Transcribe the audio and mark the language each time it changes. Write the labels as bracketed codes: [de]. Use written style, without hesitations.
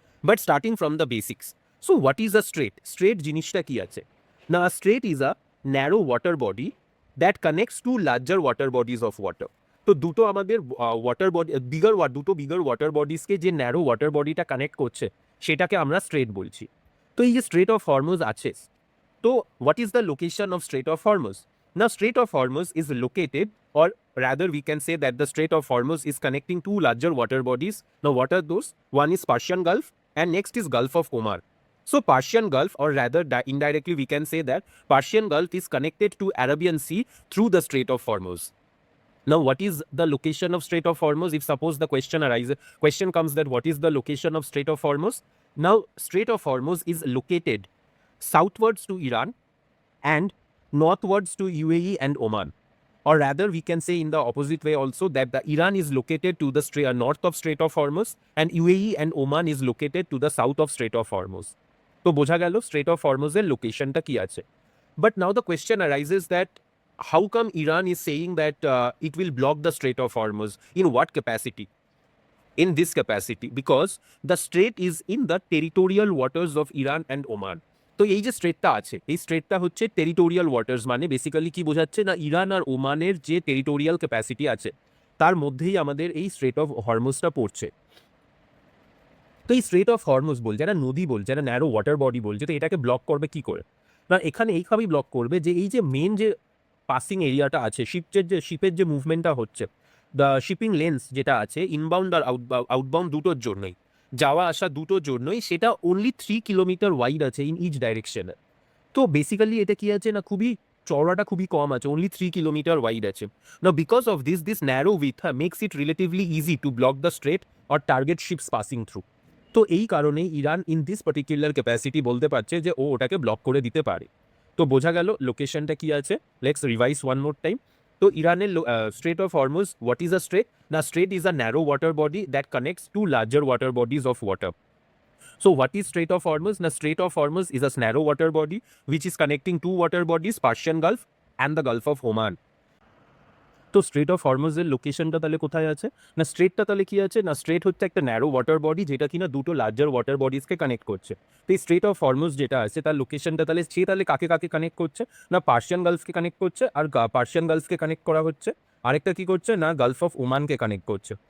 [en] But starting from the basics, so what is a strait? [bn] Straight জিনিসটা কি আছে না, [en] Strait is a narrow water body that connects to larger water bodies of water. [bn] তো দুটো আমাদের water body দুটো bigger water বডিজকে যে narrow water বডিটা কানেক্ট করছে সেটাকে আমরা স্ট্রেট বলছি। তো এই যে স্ট্রেট অফ হরমুজ আছে, তো what is the location of strait of Hormuz? না strait of Hormuz is located, [en] or rather we can say that the Strait of Hormuz is connecting two larger water bodies. Now what are those? One is Persian Gulf and next is Gulf of Omar. So Persian Gulf, or rather indirectly we can say that Persian Gulf is connected to Arabian Sea through the Strait of Hormuz. Now what is the location of Strait of Hormuz? If suppose the question comes that what is the location of Strait of Hormuz? Now Strait of Hormuz is located southwards to Iran and northwards to UAE and Oman. Or rather, we can say in the opposite way also that the Iran is located to the north of Strait of Hormuz and UAE and Oman is located to the south of Strait of Hormuz. [bn] So বোঝা গেল Strait of Hormuz এর লোকেশনটা কি আছে। [en] But now the question arises that how come Iran is saying that it will block the Strait of Hormuz? In what capacity? In this capacity, because the strait is in the territorial waters of Iran and Oman. [bn] তো এই যে স্ট্রেটটা আছে এই স্ট্রেটটা হচ্ছে territorial waters, মানে basically কি বোঝাচ্ছে না ইরান আর ওমানের যে টেরিটোরিয়াল ক্যাপাসিটি আছে তার মধ্যেই আমাদের এই স্ট্রেট অফ হরমুজটা পড়ছে। তো এই স্ট্রেট অফ হরমুজ বলছে, একটা নদী বলছে, একটা ন্যারো ওয়াটার বডি বলছে, তো এটাকে ব্লক করবে কি করে? না এখানে এইভাবেই ব্লক করবে যে এই যে মেন যে পাসিং এরিয়াটা আছে, শিপের যে মুভমেন্টটা হচ্ছে, দ্য শিপিং লেন্স যেটা আছে ইনবাউন্ড আর আউটবাউন্ড দুটোর জন্যই, যাওয়া আসা দুটোর জন্যই, সেটা অনলি 3 কিলোমিটার ওয়াইড আছে ইন ইচ ডাইরেকশনে। তো বেসিক্যালি এটা কি আছে না, খুবই চওড়াটা খুবই কম আছে, অনলি 3 কিলোমিটার ওয়াইড আছে। [en] না because of this narrow with makes it relatively easy to block the strait or target ships passing through. [bn] তো এই কারণে Iran in this particular capacity বলতে পারছে যে ও ওটাকে ব্লক করে দিতে পারে। তো বোঝা গেল লোকেশনটা কি আছে। Let's revise one more time. তো ইরানের strait of Hormuz, what is a straight? [en] না strait is a narrow water body that connects to larger water bodies of water. So what is Strait of Hormuz? The Strait of Hormuz is a narrow water body which is connecting two water bodies, Persian Gulf and the Gulf of Oman. [bn] তো strait of হরমুজের লোকেশনটা তাহলে কোথায় আছে? না স্ট্রেটটা তাহলে কি আছে না, স্ট্রেট হচ্ছে একটা ন্যারো ওয়াটার বডি যেটা কিনা দুটো লার্জার ওয়াটার বডিজকে কানেক্ট করছে। তো এই স্ট্রেট অফ হরমুজ যেটা আছে তার লোকেশনটা তাহলে সে তাহলে কাকে কাকে কানেক্ট করছে? না পার্সিয়ান গালফকে কানেক্ট করছে, আর পার্সিয়ান গালফকে কানেক্ট করা হচ্ছে, আরেকটা কি করছে না গালফ অফ ওমানকে কানেক্ট করছে।